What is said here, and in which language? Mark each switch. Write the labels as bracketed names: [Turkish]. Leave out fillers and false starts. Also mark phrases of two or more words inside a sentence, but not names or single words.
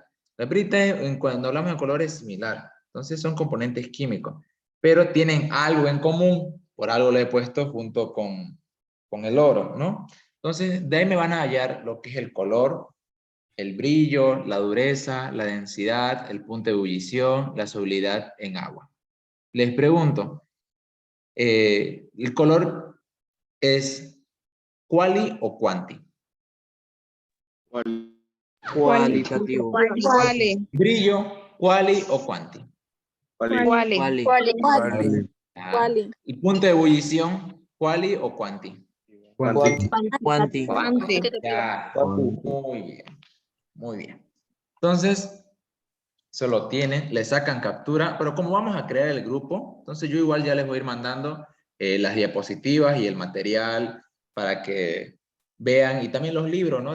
[Spanish] La pirita, cuando hablamos de color, es similar. Entonces son componentes químicos, pero tienen algo en común, por algo lo he puesto junto con el oro, ¿no? Entonces, de ahí me van a hallar lo que es el color, el brillo, la dureza, la densidad, el punto de ebullición, la solubilidad en agua. Les pregunto, ¿el color es quali o quanti? Cualitativo. Quali. Brillo, quali o quanti. Quali. Quali. Ah, Quali. el punto de ebullición, quali o quanti. Cuanti. Quanti. Ya, muy bien, muy bien. Entonces, eso lo tienen, le sacan captura, pero como vamos a crear el grupo, entonces yo igual ya les voy a ir mandando las diapositivas y el material para que vean, y también los libros, ¿no?